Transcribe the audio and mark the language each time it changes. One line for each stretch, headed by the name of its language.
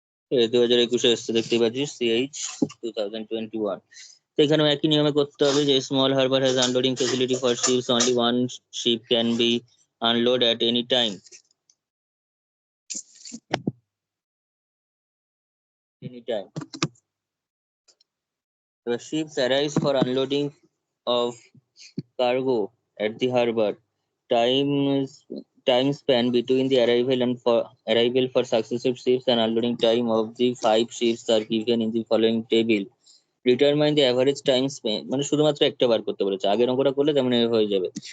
Bangla: 2021-এ এসছে, দেখতে পাচ্ছিস, CH 2021। তো এখানেও একই নিয়মে করতে হবে যে
English: Small harbour has unloading facility for ships, only one ship can be unload at any time, any time. The ships arrives for unloading of cargo at the harbor. Time time span between the arrival for successive ships and unloading time of the 5 ships are given in the following table. Determine the average time spent,
Bangla: মানে শুধুমাত্র একটা বার করতে বলেছে, আগের অঙ্কটা করলে তেমন হয়ে যাবে।